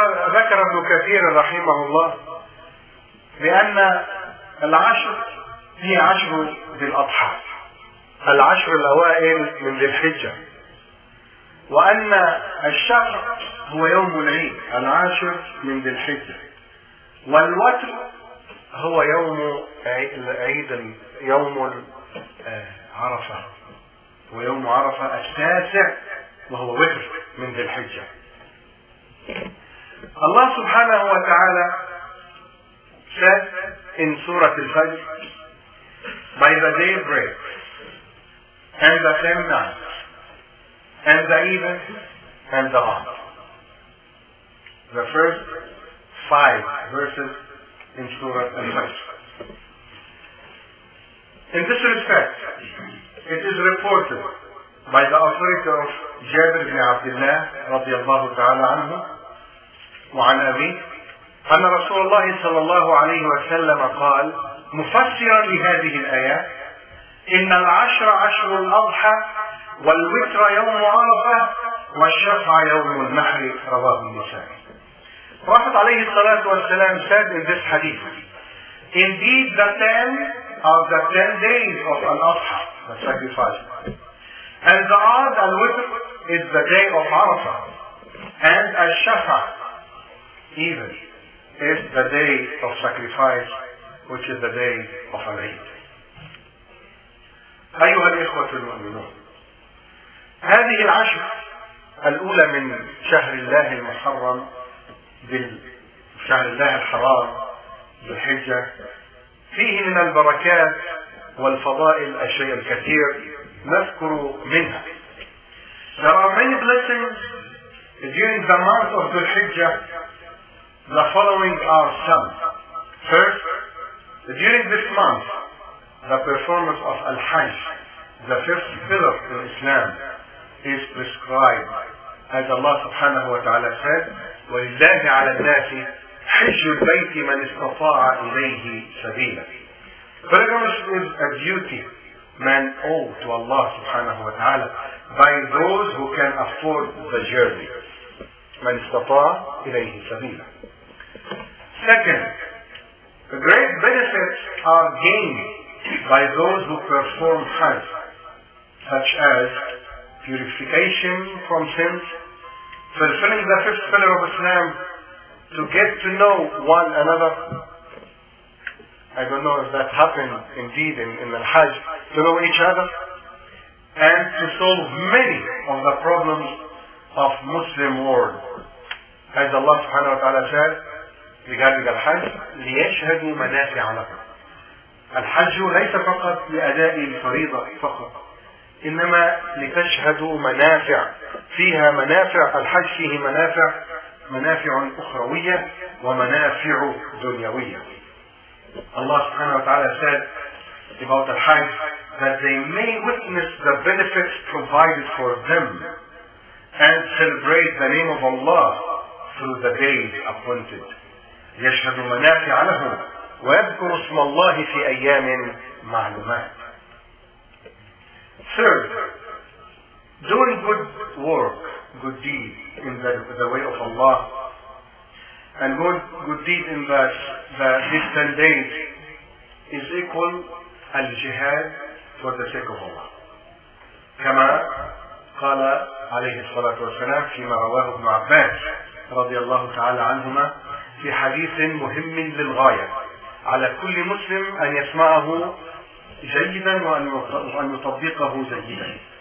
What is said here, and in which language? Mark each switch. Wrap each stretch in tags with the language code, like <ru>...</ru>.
<ar>ذكر ابن كثير رحمه الله بأن العشر هي عشر ذي الأضحى، العشر الأوائل من ذي الحجة، وأن الشفع هو يوم العيد، العاشر من ذي الحجة، والوتر هو يوم عيد، يوم عرفة، ويوم عرفة التاسع وهو وتر من ذي الحجة. الله سبحانه وتعالى</ar> <en>said in سورة الفجر: By the daybreak and the same night and the even and the odd. The first five verses in سورة الفجر. In this respect, it is reported by the authority of</en> <ar>جابر بن عبد الله رضي الله تعالى عنه وعن أبي أن رسول الله صلى الله عليه وسلم قال مفسرا لهذه الآيات: إن العشر عشر الأضحى، والوتر يوم عرفة، والشفع يوم النحر. رواه النسائي. رحمة عليه الصلاة والسلام</ar> <en>said in this hadith: Indeed the 10 of the 10 days of al-Adha, the sacrifice, and the odd al-Witr is the day of Arafah, and al-Shafa, even, is the day of sacrifice, which is the day of al-Eid.</en> <ar>أيها الإخوة المؤمنون، هذه العشر الأولى من شهر الله المحرم، شهر الله الحرام ذو الحجة، فيه من البركات والفضائل الشيء الكثير نذكر منها.</ar> <en>There are many blessings during the month of ذو الحجة. The following are some. First, during this month, the performance of Al-Hajj, the fifth pillar in Islam, is prescribed. As Allah subhanahu wa ta'ala said,</en> <ar>وَلِلَّهِ عَلَى النَّاسِ حِجُّ الْبَيْتِ مَنْ اسْتَطَاعَ إِلَيْهِ سَبِيلًا.</ar> <en>Pilgrimage is a duty man owe to Allah subhanahu wa ta'ala by those who can afford the journey.</en> <ar>مَنْ اسْتَطَاعَ إِلَيْهِ سَبِيلًا.</ar> <en>Second, the great benefits are gained by those who perform Hajj. such as purification from sins, fulfilling the fifth pillar of Islam, to get to know one another. I don't know if that happened indeed in the Hajj, to know each other, and to solve many of the problems of Muslim world. As Allah subhanahu wa ta'ala said regarding the Hajj,</en> <ar>لِيَشْهَدُوا مَنَافِعَ لَكُمْ. الحج ليس فقط لأداء الفريضة فقط، إنما لتشهدوا منافع، فيها منافع، الحج فيه منافع، منافع أخروية ومنافع دنيوية.</ar> <en>Allah subhanahu wa ta'ala said about the Hajj that they may witness the benefits provided for them and celebrate the name of Allah through the days appointed.</en> <ar>يَشْهَدُوا مَنَافِعَ لَهُمْ وَيَذْكُرُوا اسْمَ اللَّهِ فِي أَيَّامٍ مَعْلُمَاتٍ.</ar> <en>Third, doing good work, good deed in the way of Allah, and good deed in the distant days is equal al-jihad for the sake of Allah.</en> <ar>كما قال عليه الصلاة والسلام فيما رواه ابن عباس رضي الله تعالى عنهما في حديث مهم للغاية، على كل مسلم أن يسمعه جيدا وأن يطبقه جيدا.</ar>